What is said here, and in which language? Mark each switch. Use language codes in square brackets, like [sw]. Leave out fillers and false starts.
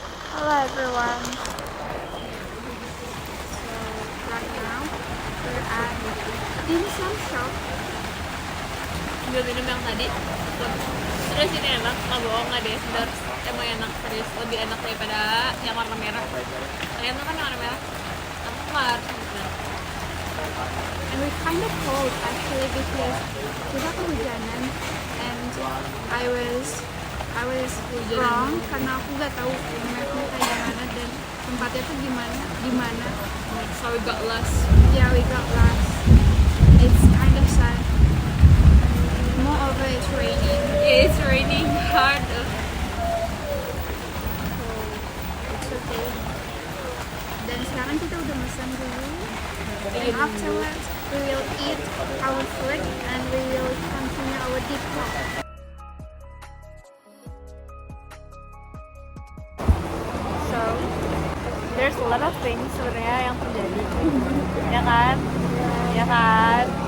[en] Hello everyone. So right now we're at dim sum shop. [id] Gue minum yang tadi. Terus ini enak, nggak bohong nggak deh. Emang enak serius, lebih enak daripada yang warna merah. Kalian tuh kan yang warna merah. Aku nggak harus bener. [en] And we're kind of cold actually [id] because kita kehujanan [en] and I was wrong [id] karena aku nggak tahu mapnya kayak gimana dan tempatnya tuh di mana. [en] So we got lost. Yeah, we got lost. It's kind of sad. Moreover, it's raining. Yeah, it's raining hard. So it's okay. [id] Dan sekarang kita udah pesan dulu. [en] And afterwards, we will eat our food and we will continue our deep talk. So there's a lot of things [id] sebenarnya yang terjadi. Ya kan? Ya kan?